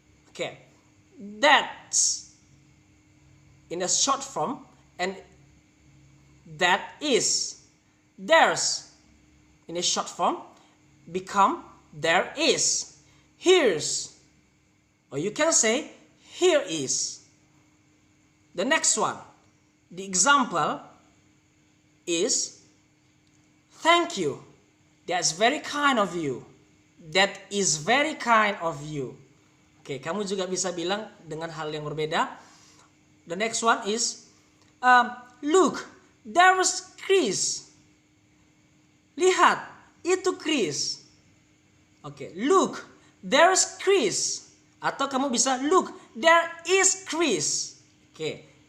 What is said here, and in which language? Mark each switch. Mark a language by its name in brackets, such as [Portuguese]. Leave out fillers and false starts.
[English] Okay, that's in a short form, and that is, there's in a short form become there is, here's, or you can say here is. The next one, the example is thank you. That's very kind of you. That is very kind of you. [Indonesian] Oke, kamu juga bisa bilang dengan hal yang berbeda. [English] The next one is look, there's Chris. [Indonesian] Lihat, itu Chris. Oke, [English] look, there's Chris. [Indonesian] Atau kamu bisa [English] look, there is Chris. [Indonesian] Oke.